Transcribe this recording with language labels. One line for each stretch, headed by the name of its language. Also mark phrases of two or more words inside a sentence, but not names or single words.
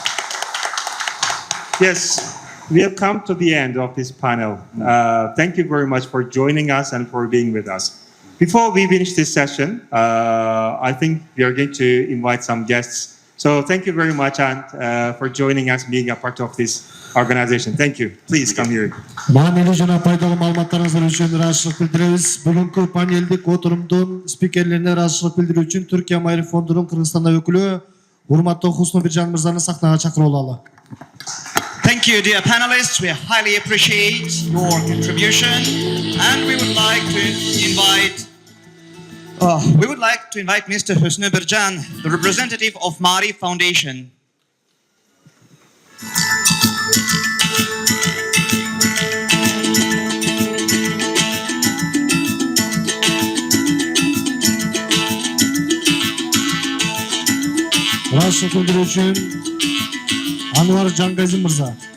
English: Yes, we have come to the end of this panel. Thank you very much for joining us and for being with us. Before we finish this session, I think we are going to invite some guests. So thank you very much, and for joining us, being a part of this organization. Thank you. Please come here.
Kyrgyz: Маанилүү жана пайдалуу маалыматтарыңыздар үчүн ыраазычылык билдиребиз. Бүгүнкү панелдик отурумдун спикерлерине ыраазычылык билдирүү үчүн Түркия Майриф фондунун Кыргызстанда өкүлү урматтуу Хусну Биржан мырзаны сахнага чакырып алалы.
English: Thank you, dear panelists. We highly appreciate your contribution, and we would like to invite Mr. Husnu Birjan, the representative of Mari Foundation.
Kyrgyz: Ыраазычылык билдирүү үчүн Анвар Жангазин мырза.